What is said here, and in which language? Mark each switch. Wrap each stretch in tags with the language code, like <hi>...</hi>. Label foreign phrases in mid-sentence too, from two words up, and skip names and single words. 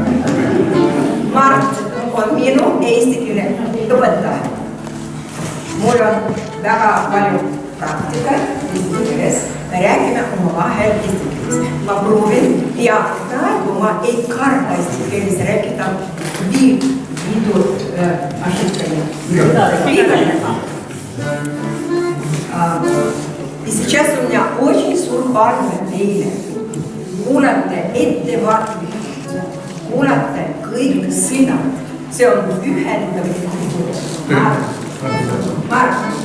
<et>Mart on minu eesti keele õpetaja. Mul on väga palju praktikat eesti keeles. Me räägime omavahel eesti keeles. Ma proovin ja praegu ma ei karda eesti keeles rääkida viidud ошибками.</et> <ru>И сейчас у меня очень сурбарное время.</ru> <et>Kuulate ettevaatlikult, kuulate kõik sõnad. See on ühendav. Mark.</et>